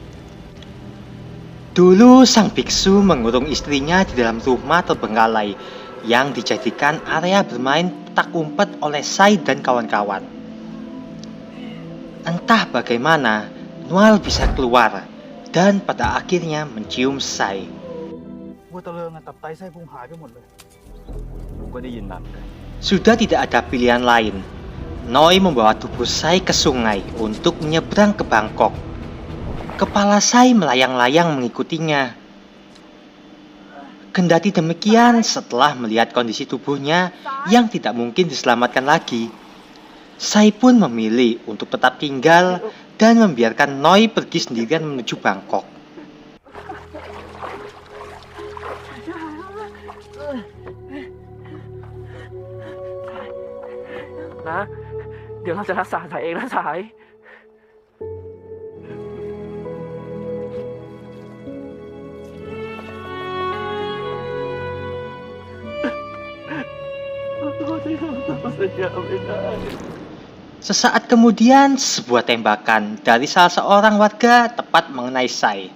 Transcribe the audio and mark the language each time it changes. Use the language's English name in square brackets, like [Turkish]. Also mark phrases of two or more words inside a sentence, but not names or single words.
[Indonesian] Dulu sang biksu mengurung istrinya di dalam rumah terbengkalai yang dijadikan area bermain petak umpet oleh Sai dan kawan-kawan. Entah bagaimana, Nual bisa keluar dan pada akhirnya mencium Sai. [Thai] วัวตะเลิงตับไตไส้พุงหายไปหมดเลย ผมก็ได้ยินมาเหมือนกัน [Indonesian] Sudah tidak ada pilihan lain. Noi membawa tubuh Sai ke sungai untuk menyeberang ke Bangkok. Kepala Sai melayang-layang mengikutinya. Kendati demikian, setelah melihat kondisi tubuhnya yang tidak mungkin diselamatkan lagi, Sai pun memilih untuk tetap tinggal dan membiarkan Noi pergi sendirian menuju Bangkok. [Thai] นะ เดี๋ยวเราจะรักษาสายเองนะสาย [Indonesian] Sesaat kemudian, sebuah tembakan dari salah seorang warga tepat mengenai Sai.